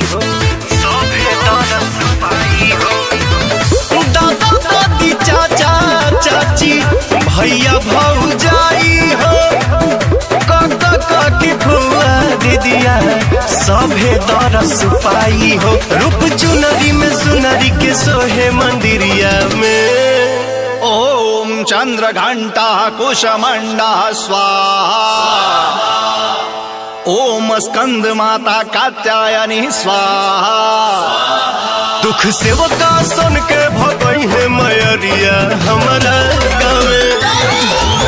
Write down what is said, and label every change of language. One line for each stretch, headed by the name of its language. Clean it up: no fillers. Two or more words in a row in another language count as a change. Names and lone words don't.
Bhojpuri: दादा दादी चाचा चाची भैया भौजाई हो काका काकी फुआ दीदिया सभे दरस पाई हो। रूप चुनरी में सुनरी के सोहे मंदिरिया में।
Sanskrit: ओम चंद्रघंटा कुशमंडा स्वाहा। ओम स्कंद माता कात्यायनी स्वाहा।
Bhojpuri: दुख सेवका सुन के भगई है मयरिया हमारा गावे।